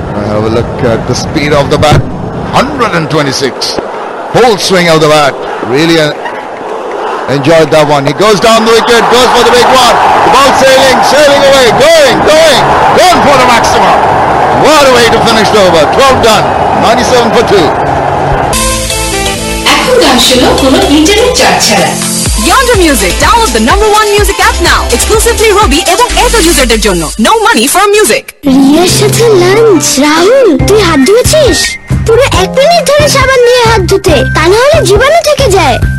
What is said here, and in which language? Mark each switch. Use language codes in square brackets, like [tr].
[en] Have a look at the speed of the bat. 126. Whole swing of the bat. Really enjoyed that one. He goes down the wicket, goes for the big one. The ball sailing away, going for the maximum. What a way to finish the over. 12 done. 97 for 2. [bn] এখন গান শোনো কোনো internet charge ছাড়া। [en] Yonder Music, download the #1 music app now. Exclusively [bn] Robi এবং এত ইউজারদের জন্য। [en] No money for music. [bn] রিয়ার সাথে lunch. Rahul, তুই হাত ধুয়েছিস? পুরো 1 মিনিট ধরে সাবান দিয়ে হাত ধুতে, তা না হলে জীবাণু থেকে যায়।